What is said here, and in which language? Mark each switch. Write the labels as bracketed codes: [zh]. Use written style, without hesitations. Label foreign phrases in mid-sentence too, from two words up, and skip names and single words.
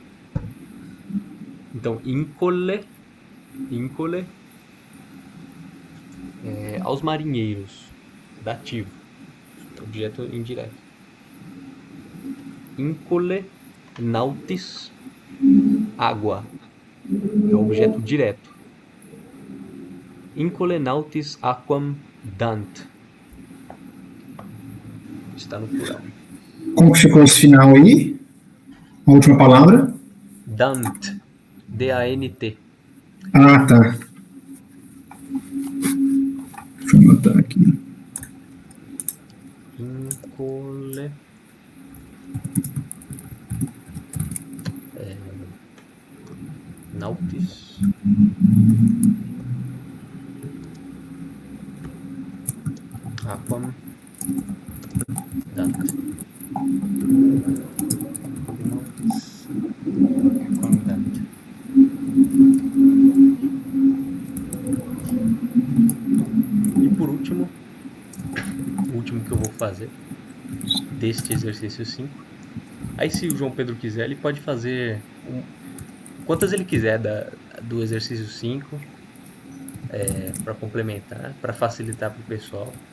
[pt] Então, íncole aos marinheiros. Dativo. Objeto indireto. [la] Íncole nautis [pt] água. É o objeto direto. [la] Incole nautis aquam dant. [pt] Está no plural. Como que ficou esse final aí? A última palavra? Dant. D-A-N-T. Ah, tá. Deixa eu anotar aqui. [la] Incole. Nautis. Aquam dant. Nautis. Aquam dant. [pt] E por último, o último que eu vou fazer deste exercício 5. Aí se o João Pedro quiser, ele pode fazer quantas ele quiser do exercício 5 para complementar, para facilitar para o pessoal.